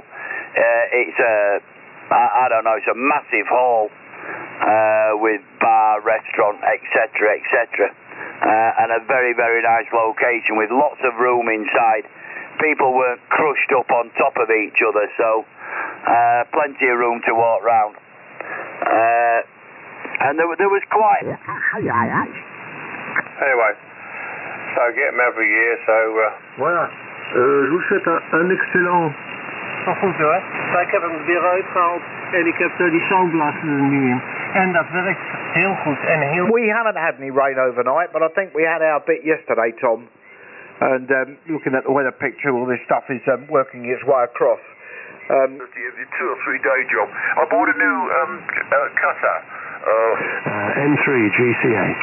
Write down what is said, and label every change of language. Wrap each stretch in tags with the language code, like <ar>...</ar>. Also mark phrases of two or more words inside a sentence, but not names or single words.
<en>It's I don't know, it's a massive hall with bar, restaurant, etc., etc., and a very, very nice location with lots of room inside. People weren't crushed up on top of each other, so plenty of room to walk round. And there was quite... Anyway, so I get them every year, so...</en> <fr>Voilà. Je vous souhaite un excellent...</fr> <nl>Wij hebben hem weer uitgehaald en ik heb daar die sandblassen er nu in. En dat werkt heel goed en heel...</nl> <en>We haven't had any rain overnight, but I think we had our bit yesterday, Tom. And looking at the weather picture, all this stuff is working its way across. It's a 2 or 3 day job. I bought a new cutter. M3 GCA.</en>